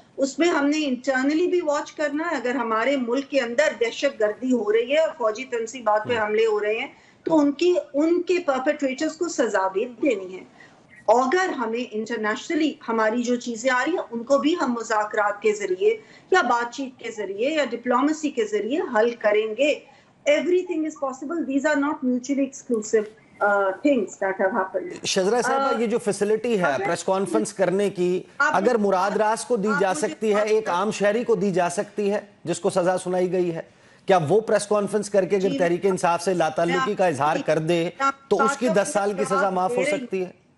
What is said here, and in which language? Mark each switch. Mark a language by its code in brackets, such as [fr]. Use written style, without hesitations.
[ur] اس میں ہم نے انٹرنلی بھی واچ کرنا ہے. اگر ہمارے ملک کے اندر دہشت گردی ہو رہی ہے اور فوجی تنصیبات پہ حملے ہو رہے ہیں تو ان کے پرپیٹریٹرز کو سزا بھی دینی ہے. اگر ہمیں انٹرنیشنلی ہماری جو چیزیں آ رہی ہیں ان کو بھی ہم مذاکرات کے ذریعے یا بات چیت کے ذریعے یا ڈپلومیسی کے ذریعے حل کریں گے. [en] Everything is possible. These are not mutually exclusive things that have happened. [ur] شذرا صاحبہ، یہ جو فیسلٹی ہے پریس کانفرنس کرنے کی، اگر مراد راس کو دی جا سکتی ہے، ایک عام شہری کو دی جا سکتی ہے جس کو سزا سنائی گئی ہے، کیا وہ پریس کانفرنس کر کے اگر تحریک انصاف سے لا تعلقی کا اظہار کر دے تو اس کی 10 سال کی سزا معاف ہو سکتی ہے؟